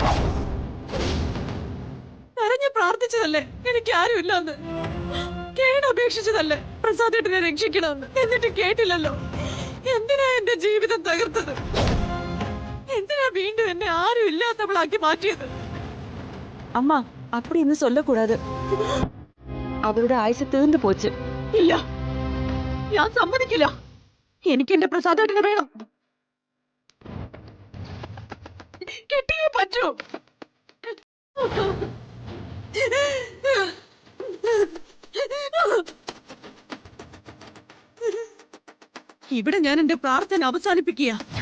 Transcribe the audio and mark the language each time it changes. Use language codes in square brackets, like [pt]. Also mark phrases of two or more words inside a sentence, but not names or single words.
[ml] കരഞ്ഞ് പ്രാർത്ഥിച്ചതല്ലേ എനിക്ക് ആരുമില്ലെന്ന്, കേടപേക്ഷിച്ചതല്ലേ പ്രസാദേട്ടനെ രക്ഷിക്കണമെന്ന്. എന്നിട്ട് കേട്ടില്ലല്ലോ. എന്തിനാ എന്റെ ജീവിതം തകർത്തത്? എന്തിനാ വീണ്ടും എന്നെ ആരും ഇല്ലാത്തവളാക്കി മാറ്റിയത്? [ta] அம்மா அப்படின்னு சொல்லக்கூடாது. [ml] അവരുടെ ആയുസ് തീർന്നു പോച്ച്. ഇല്ല, ഞാൻ സമ്മതിക്കില്ല. എനിക്ക് എന്റെ പ്രസാദേട്ടനെ വേണം. കിട്ടിയേ പറ്റൂ. ഇവിടെ ഞാൻ എന്റെ പ്രാർത്ഥന അവസാനിപ്പിക്കുക.